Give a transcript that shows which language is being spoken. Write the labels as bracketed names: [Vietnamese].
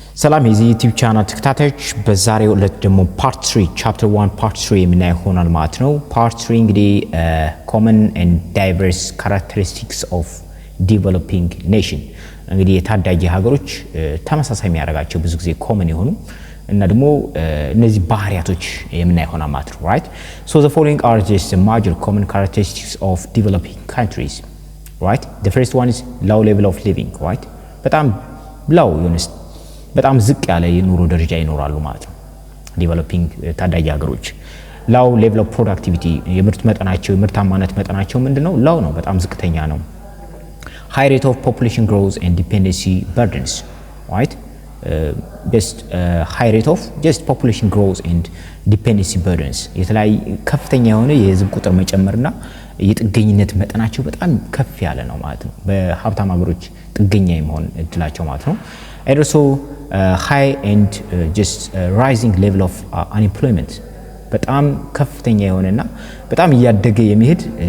[Amharic] ሰላም የዚህ ዩቲዩብ ቻናል ተከታታዮች በዛሬው ዕለት ደግሞ ፓርት 3 ቻፕተር 1 ፓርት 3 የምናይ ሆናል ማለት ነው። ፓርት 3 እንግዲህ [English] common and diverse characteristics of developing nation [Amharic] እንግዲህ የታዳጊ ሀገሮች ተመሳሳይ የሚያደርጋቸው ብዙ ጊዜ common የሆኑ እና ደግሞ እነዚህ ባህሪያቶች የምናይ ሆናል ማለት ነው። [English] right so the following are just the major common characteristics of developing countries. right the first one is low level of living. [Amharic] right በጣም low በጣም ዝቅ ያለ የኑሮ ደረጃ ይኖራሉ ማለት ነው። ዲቨሎፒንግ ታዳጊ ሀገሮች [English] low level of productivity [Amharic] የምርት መጠናቸው የምርታማነት መጠናቸው ምንድነው? [English] low [Amharic] ነው፣ በጣም ዝቅተኛ ነው። [English] high rate of population growth and dependency burdens. right just high rate of just population growth and dependency burdens [Amharic] የተለያየ ከፍተኛ የሆነ የህዝብ ቁጥር መጨመርና የጥገኝነት መጠናቸው በጣም ከፍ ያለ ነው ማለት ነው። በሀብታም ሀገሮች ጥገኛ የመሆን እድላቸው ማለት ነው። [English] and also high and just rising level of unemployment [Amharic] በጣም ከፍተኛ የሆነና በጣም እያደገ የሚሄድ